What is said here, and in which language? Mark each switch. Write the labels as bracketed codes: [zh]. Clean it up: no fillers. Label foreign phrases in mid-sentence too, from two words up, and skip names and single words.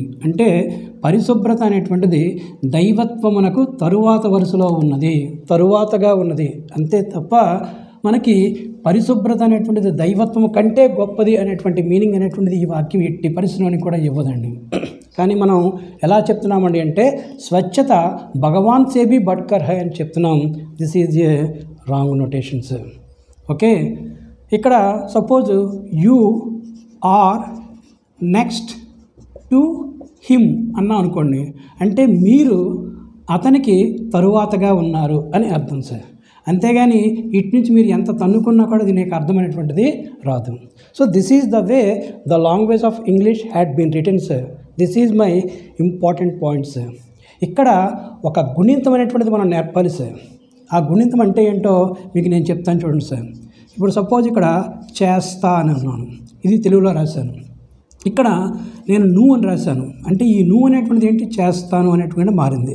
[te] అంటే పరిశుభ్రత అనేటువంటిది దైవత్వమునకు తరువాత వరుసలో ఉన్నది, తరువాతగా ఉన్నది. అంతే తప్ప మనకి పరిశుభ్రత అనేటువంటిది దైవత్వము కంటే గొప్పది అనేటువంటి మీనింగ్ అనేటువంటిది ఈ వాక్యం ఎట్టి పరిస్థితిలోని కూడా ఇవ్వదండి. కానీ మనం ఎలా చెప్తున్నామండి అంటే [hi] स्वच्छता भगवान से भी बढ़कर है [te] అని చెప్తున్నాం. [en] this is a wrong notations. [te] ఓకే, ఇక్కడ [en] suppose you are next to him [te] అన్నాం అనుకోండి, అంటే మీరు అతనికి తరువాతగా ఉన్నారు అని అర్థం సార్. అంతేగాని ఇటు నుంచి మీరు ఎంత తన్నుకున్నా కూడా దీనికి అర్థమైనటువంటిది రాదు. [en] so this is the way the language of English had been written sir. this is my important point sir. [te] ఇక్కడ ఒక గుణింతం అనేటువంటిది మనం నేర్పాలి సార్. ఆ గుణింతం అంటే ఏంటో మీకు నేను చెప్తాను చూడండి సార్. ఇప్పుడు సపోజ్ ఇక్కడ చేస్తా అని అన్నాను, ఇది తెలుగులో రాశాను. ఇక్కడ నేను నువ్వు అని రాశాను, అంటే ఈ నువ్వు అనేటువంటిది ఏంటి, చేస్తాను అనేటువంటి మారింది.